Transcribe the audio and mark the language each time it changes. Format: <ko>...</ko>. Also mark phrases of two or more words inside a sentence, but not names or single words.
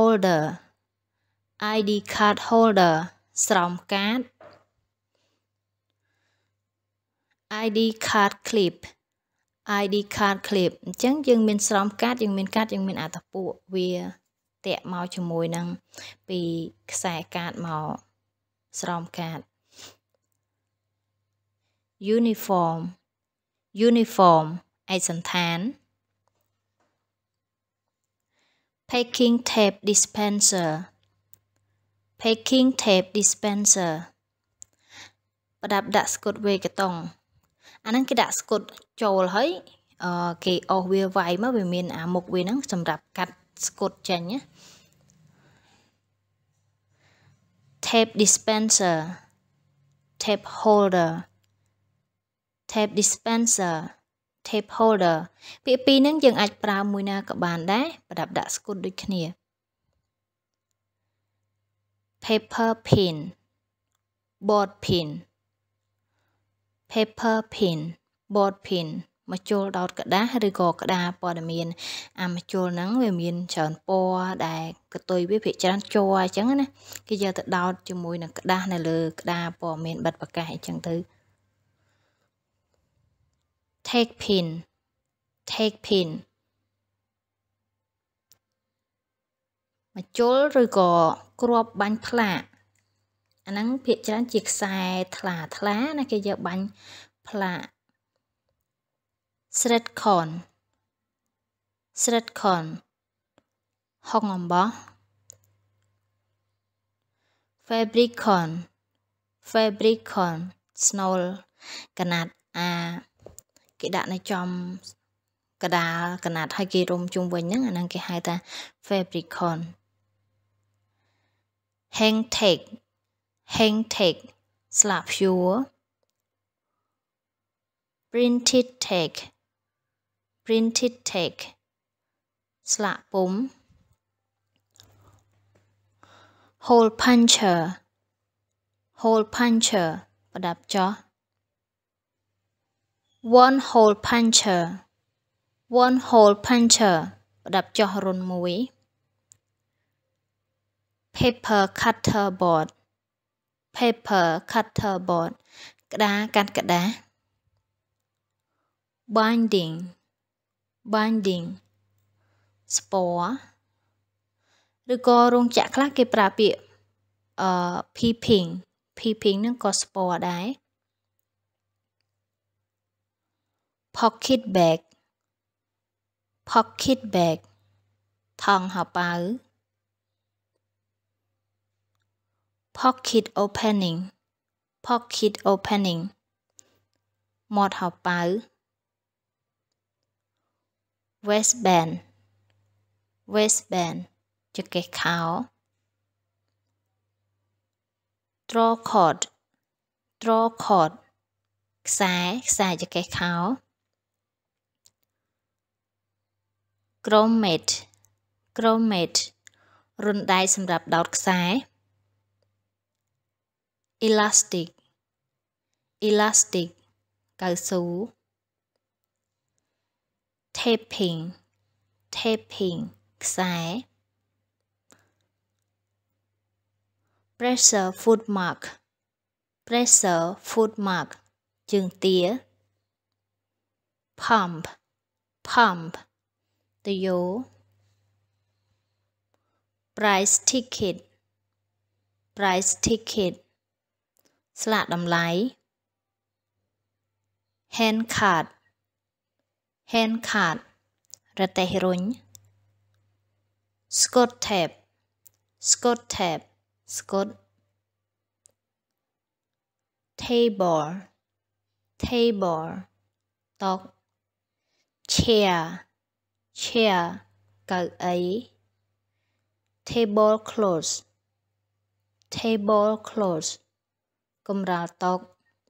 <km>holder ស្រោមកាត</km> <en>ID card clip</en> <km>អញ្ចឹងយើងមានស្រោមកាតយើងមានកាតយើងមានអាតពួកវាតាក់មកជាមួយនឹងពីខ្សែកាតមកស្រោមកាត</km> <en>uniform uniform</en> <km>ឯកសណ្ឋាន</km> <en>packing tape dispenser packing tape dispenser</en> <km>ប្រដាប់ដាក់ស្កុតវេកាតុងអាហ្នឹងគេដាក់ស្កុតចូលហើយគេអស់វាវាយមកវាមានអាមុខវាហ្នឹងសម្រាប់កាត់ស្កុតចេញណា</km> <en>tape dispenser tape holder tape dispenser tape holder</en> <km>ពាក្យពីរហ្នឹងយើងអាចប្រើមួយណាក៏បានដែរប្រដាប់ដាក់ស្កុតដូចគ្នា</km> <en>paper pin board pin paper pin board pin</en> <km>មកជុលដោតក្តារឬក៏ក្តារព័ត៌មានអាមកជុលហ្នឹងវាមានច្រើនពណ៌ដែលកតុយវាភាគច្រើនជ័រអញ្ចឹងណាគេយកទៅដោតជាមួយនឹងក្តារនៅលើក្តារព័ត៌មានបិទប្រកាសអញ្ចឹងទៅ</km> <en>take pin take pin</en> <km>មកជុលឬក៏គ្រាប់បាញ់ផ្លាកអាហ្នឹងភាគច្រើនជាខ្សែថ្លាថ្លាណាគេយកបាញ់ផ្លាក</km> <en>thread con thread con</en> <km>ហុងអំបោះ</km> <en>fabric con fabric con</en> <km>ស្នូលកណាត់អាគេដាក់នៅចំកដាលកណាត់ឲ្យគេរុំជុំវិញហ្នឹងអាហ្នឹងគេហៅថា</km> <en>fabric con hang tag hang tag</en> <km>ស្លាកព្យួរ</km> <en>printed tag printed tag</en> <km>ស្លាកពុម្ព</km> <en>hole puncher hole puncher</en> <km>ប្រដាប់ចោះ</km> <en>one hole puncher one hole puncher</en> <km>ប្រដាប់ចោះរុនមួយ</km> <en>paper cutter board paper cutter board</en> <km>ក្តារកាត់ក្តារ</km> <en>binding binding</en> <km>ស្ពរឬក៏រោងចក្រខ្លះគេប្រើពាក្យ</km> <en>peeping peeping</en> <km>ហ្នឹងក៏ស្ពរដែរ</km> <en>pocket bag pocket bag</en> <km>ថង់ហោប៉ៅ</km> <en>pocket opening pocket opening</en> <km>មាត់ហោប៉ៅ</km> <en>waistband waistband</en> <km>ចង្កេះខោ</km> <en>draw cord draw cord</en> <km>ខ្សែចង្កេះខោ</km> <en>grommet grommet</en> <km>រន្ធដៃសម្រាប់ដោតខ្សែ</km> <en>elastic elastic</en> <km>កៅស៊ូ</km> <en>taping taping</en> <km>ខ្សែ</km> <en>pressure foot mark pressure foot mark</en> <km>ជើងទា</km> <en>pump pump ទយោ price ticket price ticket</en> <km>ស្លាកតម្លៃ</km> <en>hand card hand card</en> <km>រទេះរុញ</km> <en>scot tape scot tape ស្កុត table table តុ chair chair កៅអី table cloth table cloth</en> <km>កម្រាលតុ</km>